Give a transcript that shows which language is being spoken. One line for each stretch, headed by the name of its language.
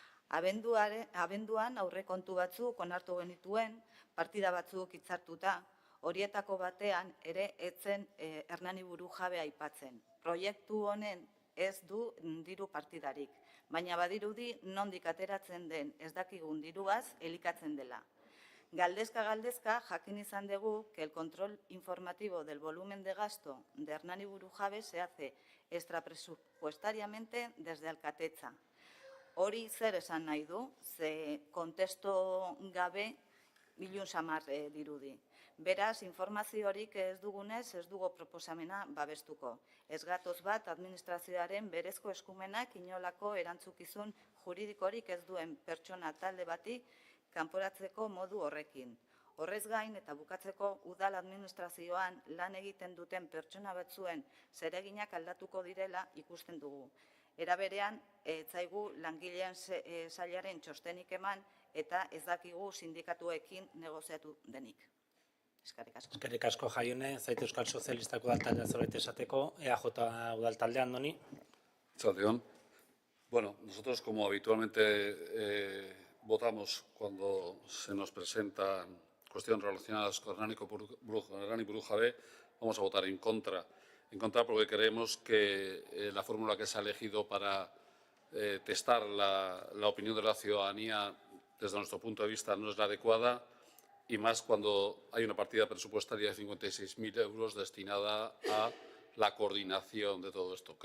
Basque: Abenduan aurrekontu batzuk onartu genituen, partida batzuk hitzartuta, horietako batean ere etzen Hernani Burujabe aipatzen. Proiektu honen ez du diru partidarik, baina badirudi nondik ateratzen den ez dakigun diruaz elikatzen dela. Galdezka, jakin izan dugu
Spanish: que el control informativo del volumen de gasto de Hernani Burujabe se hace extrapresupuestariamente desde Alkatetza.
Basque: Hori zer esan nahi du, ze kontesto gabe bilun samar dirudi. Beraz, informaziorik ez dugunez, ez dugu proposamena babestuko. Ez gatoz bat, administrazioaren berezko eskumenak inolako erantzukizun juridikorik ez duen pertsona talde bati kanporatzeko modu horrekin. Horrez gain eta bukatzeko udal administrazioan lan egiten duten pertsona batzuen zereginak aldatuko direla ikusten dugu. Era berean, ez zaigu langileen sailaren txostenik eman eta ez dakigu sindikatuekin negoziatu denik. Eskerrik asko. Eskerrik asko Jaione, zait Euskal Sozialistako udaltaldea zerbait esateko, EAJ udaltaldea, Andoni.
Spanish: Saldeón. Bueno, nosotros como habitualmente votamos cuando se nos presentan cuestiones relacionadas con Hernani Burujabe, vamos a votar en contra. En contra porque creemos que la fórmula que se ha elegido para testar la opinión de la ciudadanía desde nuestro punto de vista no es la adecuada y más cuando hay una partida presupuestaria de 56.000 euros destinada a la coordinación de todo esto.